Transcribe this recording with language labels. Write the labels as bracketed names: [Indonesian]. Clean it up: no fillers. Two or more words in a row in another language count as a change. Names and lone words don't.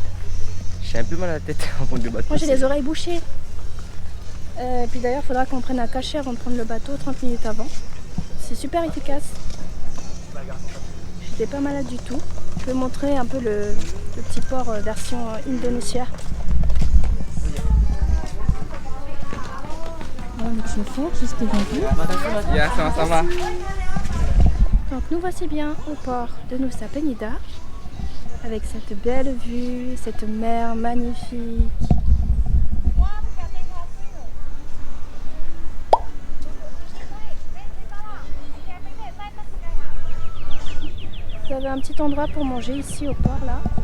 [French] J'ai un peu mal à la tête en prendre le bateau. Moi j'ai les oreilles bouchées. Puis d'ailleurs, il faudra qu'on prenne un cachet avant de prendre le bateau 30 minutes avant. C'est super efficace. J'étais pas malade du tout. Je vais montrer un peu le petit port version Indonésia. [Indonesian] Ya, sama-sama. [French] Donc nous voici bien au port de Nusa Penida avec cette belle vue, cette mer magnifique. Vous avez un petit endroit pour manger ici au port là.